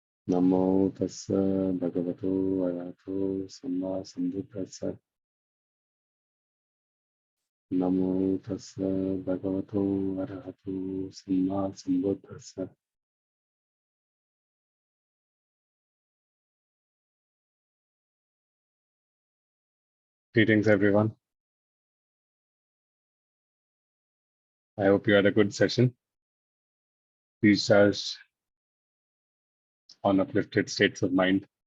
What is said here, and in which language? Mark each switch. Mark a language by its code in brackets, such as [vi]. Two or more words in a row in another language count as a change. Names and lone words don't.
[pi] Namo tassa bhagavato arahato samma sambuddhassa. Namo tassa bhagavato arahato samma sambuddhassa. [en] Greetings, everyone. I hope you had a good session. Recharged on uplifted states of mind.